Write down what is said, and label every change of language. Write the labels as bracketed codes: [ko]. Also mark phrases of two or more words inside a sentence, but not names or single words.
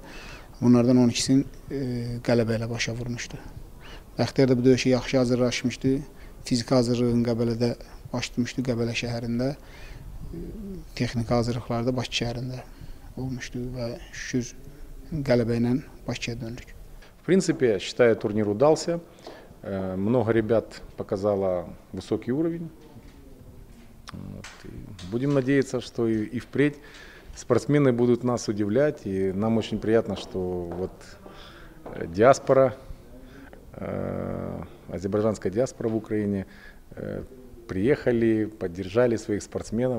[az] Bunlardan 12-sini qələbə ilə başa vurmuşdu. Bəxtiyar da bu döyüşə yaxşı hazırlaşmışdı. Fiziki hazırlığın Qəbələdə başlamışdı, Qəbələ şəhərində. Texniki hazırlıqlarda Bakı şəhərində olmuşdu və şükür qələbə ilə Bakıya döndük. [ru] В принципе, считаю, турнир удался. Много ребят показало высокий уровень. Будем надеяться, что и впредь спортсмены будут нас удивлять. И нам очень приятно, что вот диаспора, азербайджанская диаспора в Украине приехали, поддержали своих спортсменов.